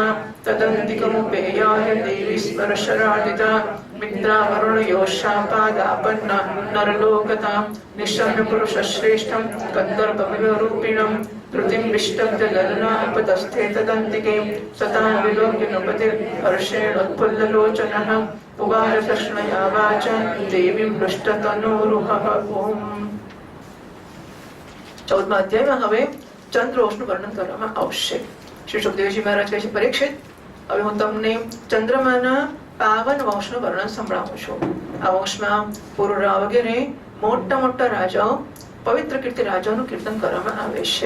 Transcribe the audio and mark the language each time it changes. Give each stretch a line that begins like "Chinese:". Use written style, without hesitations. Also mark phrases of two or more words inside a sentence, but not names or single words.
Sanskrit: तदन्तिकमुपेयाय देवी स्मरशरादिता मित्रावरुणयोशापादापन्ना नरलोकता निशम्य पुरुषश्रेष्ठं कन्दर्पमिवरूपिणं धृतिं विष्टब्ध ललनापतस्थे तदन्तिके सतां विलोक्य नृपतिर्हर्षेणोत्फुल्ललोचनः पुवार कृष्णया वाचा देवीं हृष्टतनोरुहः ओम्.
Gujarati: 14મા અધ્યાયમાં હવે ચંદ્રવંશનું વર્ણન કરવામાં આવશે. શ્રી સુખદેવજી મહારાજ કહે છે, પરીક્ષિત, હવે હું તમને ચંદ્રમાના પાવન વંશનું વર્ણન સંભળાવું છું. આ વંશમાં પુરુરા વગેરે મોટા મોટા રાજાઓ, પવિત્ર કીર્તિ રાજાઓનું કીર્તન કરવામાં આવે છે.